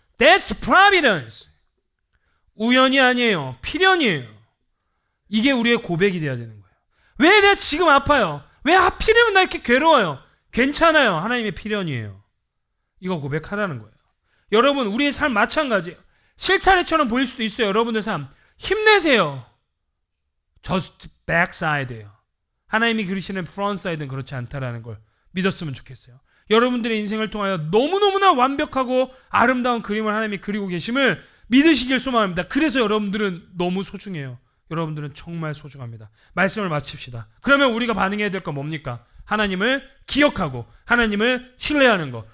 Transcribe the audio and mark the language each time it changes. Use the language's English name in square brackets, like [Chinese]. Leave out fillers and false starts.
[English] That's providence. [Korean] 우연이 아니에요. 필연이에요. 이게 우리의 고백이 돼야 되는 거예요. 왜 내가 지금 아파요? 왜 하필이면 나 이렇게 괴로워요? 괜찮아요. 하나님의 필연이에요. 이거 고백하라는 거예요. 여러분 우리의 삶 마찬가지예요. 실타래처럼 보일 수도 있어요. 여러분의 삶 힘내세요. [English] Just backside [Korean] 예요. 하나님이 그리시는 frontside는 그렇지 않다라는 걸 믿었으면 좋겠어요. 여러분들의 인생을 통하여 너무너무나 완벽하고 아름다운 그림을 하나님이 그리고 계심을 믿으시길 소망합니다. 그래서 여러분들은 너무 소중해요. 여러분들은 정말 소중합니다. 말씀을 마칩시다. 그러면 우리가 반응해야 될 건 뭡니까? 하나님을 기억하고 하나님을 신뢰하는 것.